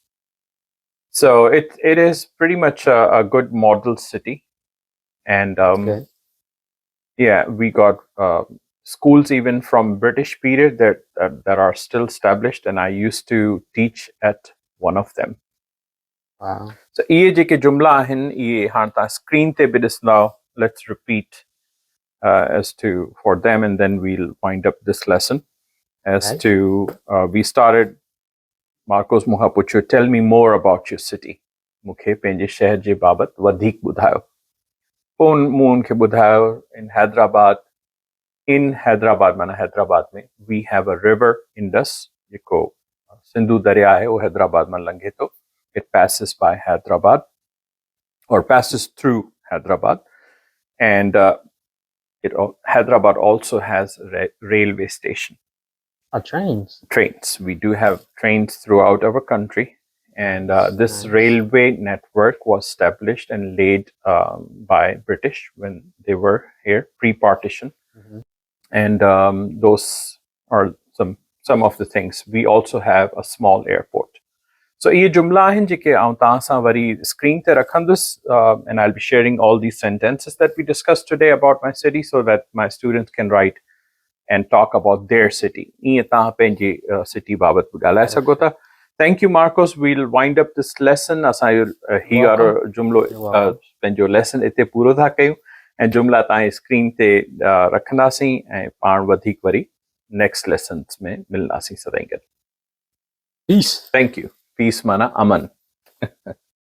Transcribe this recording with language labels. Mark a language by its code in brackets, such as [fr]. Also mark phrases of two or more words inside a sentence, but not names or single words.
[en] So it is pretty much a good model city. And yeah, we got schools even from British period that are still established, and I used to teach at one of them. Wow. [sd] So इहे जेके जुमला आहिनि इहे हाणे तव्हां स्क्रीन ते बि ॾिसंदा. [en] Let's repeat as to for them, and then we'll wind up this lesson. As to we started, Marcos [sd] मूंखां पुछियो, [en] tell me more about your city. [sd] मूंखे पंहिंजे शहर जे बाबति वधीक ॿुधायो. पोइ मूं उनखे ॿुधायो [en] in Hyderabad [sd] माना हैदराबाद में [en] we have a river Indus [sd] जेको सिंधु दरिया आहे उहो हैदराबाद मां लंघे थो. [en] It passes by Hyderabad or passes through Hyderabad, and Hyderabad also has a railway station. Trains? Trains. We do have trains throughout our country, and this railway network was established and laid by British when they were here pre-partition. And those are some of the things. We also have a small airport. [sd] So ये जुमला आहिनि जेके आउं तव्हां सां वरी स्क्रीन ते रखंदुसि, [en] and I'll be sharing all these sentences that we discussed today about my city so that my students can write and talk about their city. [sd] ईअं तव्हां पंहिंजी city बाबति बि ॻाल्हाए सघो था. [en] Thank you, Marcos. We'll wind up this lesson. [sd] असांजो ही वारो जुमिलो पंहिंजो लेसन हिते पूरो था कयूं ऐं जुमिला तव्हांजी स्क्रीन ते रखंदासीं ऐं पाण वधीक वरी [en] next lessons [sd] में मिलंदासीं सदाईं गॾु. [en] Peace. Thank you. Peace [sd] माना अमन.